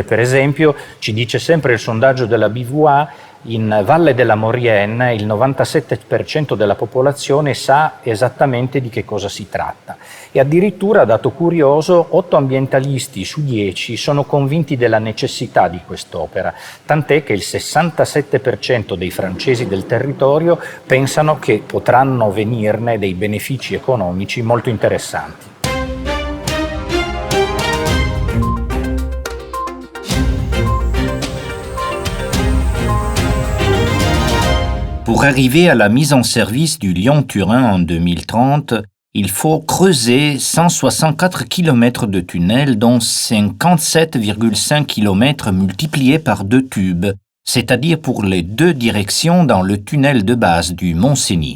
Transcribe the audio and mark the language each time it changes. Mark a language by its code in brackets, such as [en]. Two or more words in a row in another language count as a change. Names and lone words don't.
[it] Per esempio, ci dice sempre il sondaggio della BVA, in Valle della Maurienne il 97% della popolazione sa esattamente di che cosa si tratta e addirittura, dato curioso, 8 ambientalisti su 10 sono convinti della necessità di quest'opera, tant'è che il 67% dei francesi del territorio pensano che potranno venirne dei benefici economici molto interessanti. [fr] Pour arriver à la mise en service du Lyon-Turin en 2030, il faut creuser 164 km de tunnels, dont 57,5 km multipliés par 2 tubes, c'est-à-dire pour les 2 directions dans le tunnel de base du Mont-Cenis.